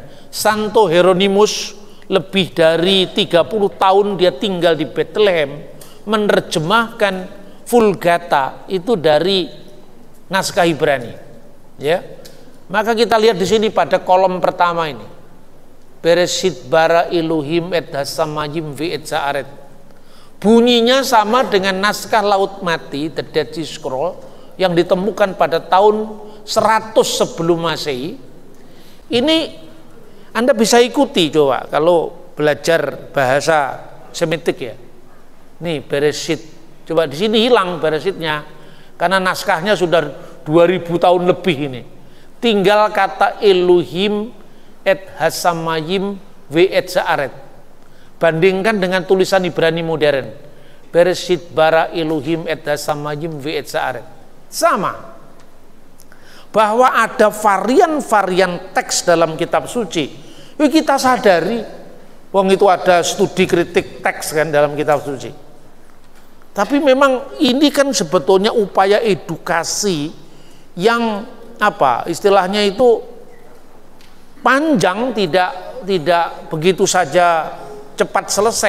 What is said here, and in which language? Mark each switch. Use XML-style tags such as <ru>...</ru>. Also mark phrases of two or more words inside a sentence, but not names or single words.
<id>Santo Hieronymus lebih dari 30 tahun dia tinggal di Bethlehem menerjemahkan Vulgata itu dari naskah Ibrani, ya. Maka kita lihat di sini pada kolom pertama ini,</id> <he>בראשית ברא אלהים את השמים ואת הארץ.</he> <id>Bunyinya sama dengan naskah Laut Mati, The Dead Sea Scroll, yang ditemukan pada tahun 100 sebelum Masehi. Ini Anda bisa ikuti coba kalau belajar bahasa Semitik ya. Nih Bereshit. Coba di sini hilang Bereshitnya karena naskahnya sudah 2000 tahun lebih ini. Tinggal kata</id> <he>אלהים את השמים ואת הארץ.</he> <id>Bandingkan dengan tulisan Ibrani modern.</id> <he>בראשית ברא אלהים את השמים ואת הארץ.</he> <id>Sama. Bahwa ada varian-varian teks dalam kitab suci. Kita sadari. Wong itu ada studi kritik teks kan dalam kitab suci. Tapi memang ini kan sebetulnya upaya edukasi yang apa istilahnya itu panjang, tidak begitu saja cepat selesai.</id>